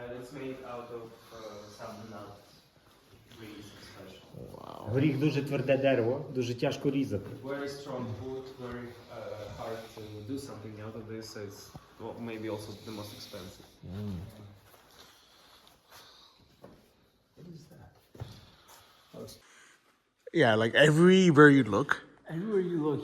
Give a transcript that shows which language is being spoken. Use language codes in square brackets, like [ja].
[en] And it's made out of some nuts, trees especially. [uk] Горіх дуже тверде дерево, дуже тяжко різати. [en] Very strong wood, very hard to do something out of this. So it's maybe also the most expensive. Yeah, like everywhere you look, Everywhere you look,